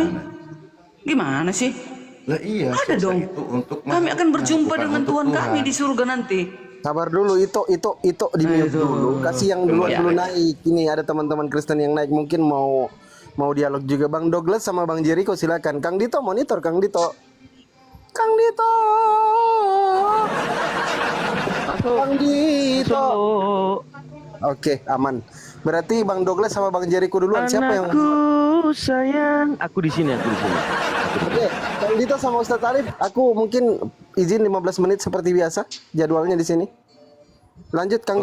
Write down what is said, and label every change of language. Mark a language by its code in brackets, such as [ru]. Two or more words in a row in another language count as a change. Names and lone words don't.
[id] Gimana sih? Lah iya, Ada surga dong. itu untuk Kami makhluk, akan berjumpa bukan dengan untuk Tuhan kami di surga nanti. Sabar dulu, itu di mute dulu. Kasih yang duluan Ya. dulu naik. Ini ada teman-teman Kristen yang naik, mungkin mau dialog juga. Bang Douglas sama Bang Jericho silakan. Kang Dito monitor, Kang Dito. Kang Dito. Kang Dito. Oke, aman. Berarti Bang Douglas sama Bang Jericho duluan. Siapa yang sayang, aku di sini. Oke, Kang Dito sama Ustadz Alif, aku mungkin izin 15 menit seperti biasa jadwalnya di sini. Lanjut Kang